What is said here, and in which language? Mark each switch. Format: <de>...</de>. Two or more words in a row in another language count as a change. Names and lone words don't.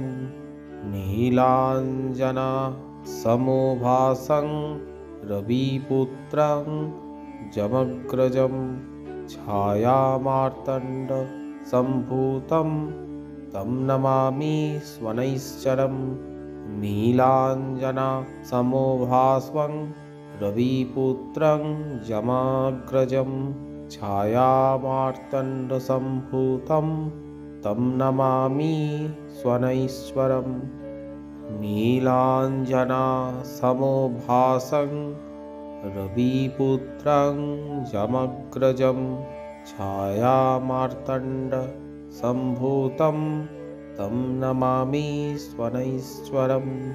<sa>নীলাঞ্জনা সমভাসং রবিপুত্রং যমগ্রজম ছায়ামার্তণ্ড সম্ভূতম তম নমামি স্বনৈশ্বরম। নীলাঞ্জনা সমভাস্বং রবিপুত্রং যমাগ্রজম छायामार्तण्डसम्भूतं तं नमामि स्वनैश्वरम्। नीलाञ्जनासमोभासं रविपुत्रं जमग्रजं छायामार्तण्डसम्भूतं तं नमामि स्वनैश्वरम्।</sa>